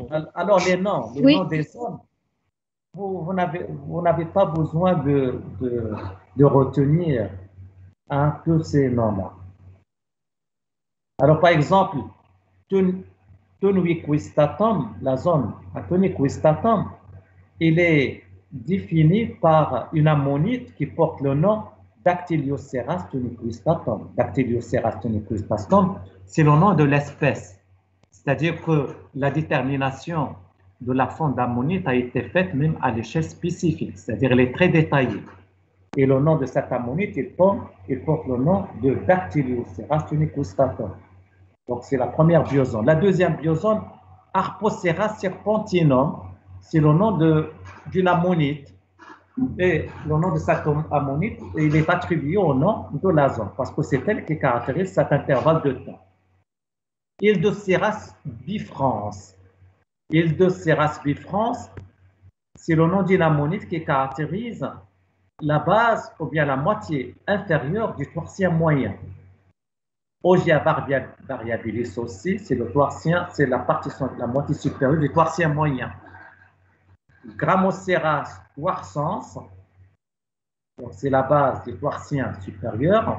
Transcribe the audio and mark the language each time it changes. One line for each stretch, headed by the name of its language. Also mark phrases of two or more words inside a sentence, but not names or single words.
French: Alors, les noms des zones, vous n'avez pas besoin de retenir tous ces noms-là. Alors, par exemple, Tuniquistatum, la zone à Tuniquistatum, il est défini par une ammonite qui porte le nom Dactylioceras tuniquistatum. Dactylioceras tuniquistatum, c'est le nom de l'espèce. C'est-à-dire que la détermination de la forme d'ammonite a été faite même à l'échelle spécifique, c'est-à-dire elle est très détaillée. Et le nom de cette ammonite, il porte le nom de Dactylioceras tuniquistatum. Donc c'est la première biozone. La deuxième biozone, Harpocera serpentinum, c'est le nom d'une ammonite. Et le nom de cette ammonite, il est attribué au nom de la zone, parce que c'est elle qui caractérise cet intervalle de temps. Hildoceras bifrans. Hildoceras bifrans, c'est le nom d'une ammonite qui caractérise la base ou bien la moitié inférieure du tourcien moyen. Ogia variabilis aussi, c'est le tourcien, c'est la moitié supérieure du tourcien moyen. Grammoceras warsans, c'est la base du tourcien supérieur.